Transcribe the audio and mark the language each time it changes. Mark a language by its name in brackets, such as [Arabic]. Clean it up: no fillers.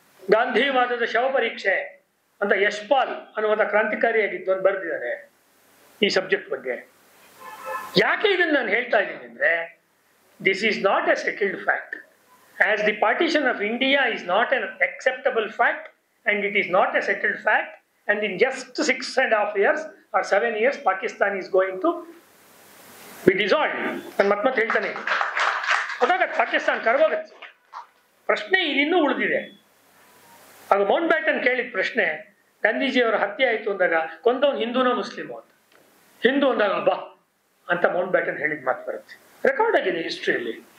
[Kannada] ಗಾಂಧಿವಾದದ ಶವ ಪರೀಕ್ಷೆ ಅಂತ ಯಶ್ಪಾಲ್ ಅನ್ನುವಂಥ ಕ್ರಾಂತಿಕಾರಿಯಾಗಿದ್ದು ಅಂತ ಬರೆದಿದ್ದಾರೆ ಈ ಸಬ್ಜೆಕ್ಟ್ ಬಗ್ಗೆ. ಯಾಕೆ ಇದನ್ನು ನಾನು ಹೇಳ್ತಾ ಇದ್ದೀನಿ ಅಂದ್ರೆ, [English] This is not a settled fact. As the partition of India is not an acceptable fact and it is not a settled fact. And in just 6.5 years or 7 years, Pakistan is going to be dissolved. [Kannada] ನಾನು ಮತ್ತೆ ಹೇಳ್ತಾನೆ, ಹೋದಾಗತ್ತೆ ಪಾಕಿಸ್ತಾನ ಕರಗೋಗತ್ತೆ. ಪ್ರಶ್ನೆ ಇನ್ನೂ ಉಳಿದಿದೆ. ಆಗ Mount baton ಕೇಳಿದ ಪ್ರಶ್ನೆ, ಗಾಂಧೀಜಿಯವರ ಹತ್ಯೆ ಆಯಿತು ಅಂದಾಗ ಕೊಂದವನು ಹಿಂದೂನೋ ಮುಸ್ಲಿಮೋ ಅಂತ. ಹಿಂದೂ ಅಂದಾಗ ಬಾ ಅಂತ ಮೌಂಟ್ ಬ್ಯಾಟನ್ ಹೇಳಿದ ಮಾತು ಬರುತ್ತೆ, ರೆಕಾರ್ಡ್ ಆಗಿದೆ ಹಿಸ್ಟ್ರಿಯಲ್ಲಿ.